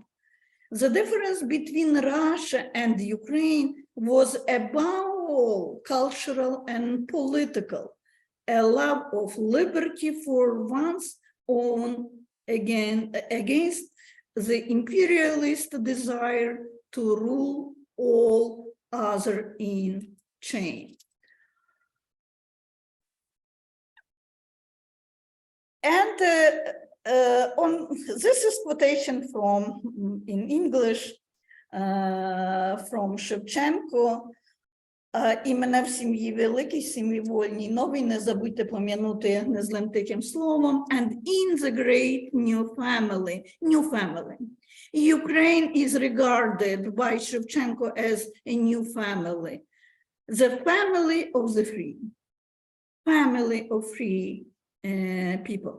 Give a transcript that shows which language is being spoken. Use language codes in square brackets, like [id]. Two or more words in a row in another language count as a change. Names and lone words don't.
[en] The difference between Russia and Ukraine was above all cultural and political, a love of liberty for one's own against the imperialist desire to rule all other in chain. And this is quotation from, in English, from Shevchenko. [uk] І мене в сім'ї великій, сім'ї вольній, новій, не забудьте пом'янути незлим тихим словом. [en] And in the great new family, Ukraine is regarded by Shevchenko as a new family. The family of the free. Family of free people.